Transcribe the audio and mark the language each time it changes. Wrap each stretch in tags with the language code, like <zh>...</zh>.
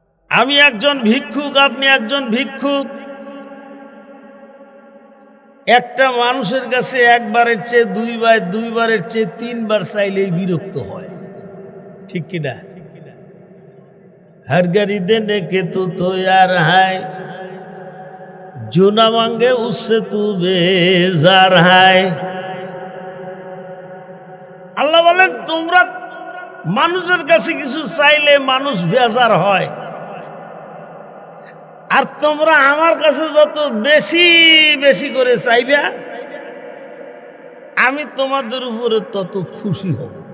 <bn>আমি একজন ভিক্ষুক, আপনি একজন ভিক্ষুক। একটা মানুষের কাছে একবারের চেয়ে দুইবার, দুইবারের চেয়ে তিনবার চাইলেই বিরক্ত হয়, ঠিক কিনা?</bn> <hi>हर गरी देने के तू तो यार है, जो ना मांगे उससे तू बेजार है।</hi> <bn>আল্লাহ বলেন তোমরা মানুষের কাছে কিছু চাইলে মানুষ বেজার হয়, আর তোমরা আমার কাছে যত বেশি বেশি করে চাইবে আমি তোমাদের উপরে তত খুশি হব।</bn>